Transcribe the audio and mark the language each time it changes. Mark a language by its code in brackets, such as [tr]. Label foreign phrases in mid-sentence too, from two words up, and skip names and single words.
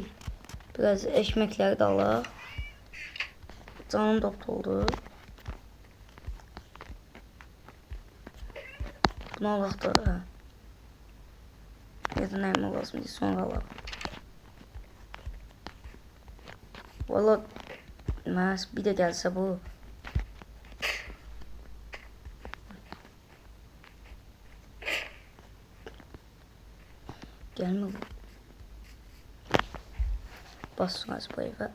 [az] Biraz ekməkləri də alaq. Canım dop oldu. Bunu alaq da. Ya da nəyimə lazım deyil, sonra alaq. [tr] Valla bir de gelse bu. Gelme bu. Basmaz bu eve.